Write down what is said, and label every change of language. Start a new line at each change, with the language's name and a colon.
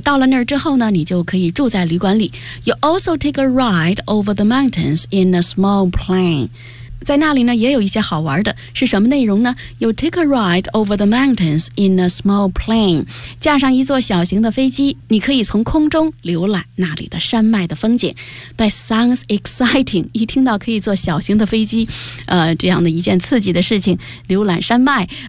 Chinese: 到了那儿之后呢你就可以住在旅馆里。
English: You also take a ride over the mountains in a small plane.
Chinese: 在那里呢也有一些好玩的。是什么内容呢 ?
English: You take a ride over the mountains in a small plane.
Chinese: 驾上一座小型的飞机你可以从空中浏览那里的山脉的风景。
English: That sounds exciting.
Chinese: 一听到可以坐小型的飞机这样的一件刺激的事情浏览山脉。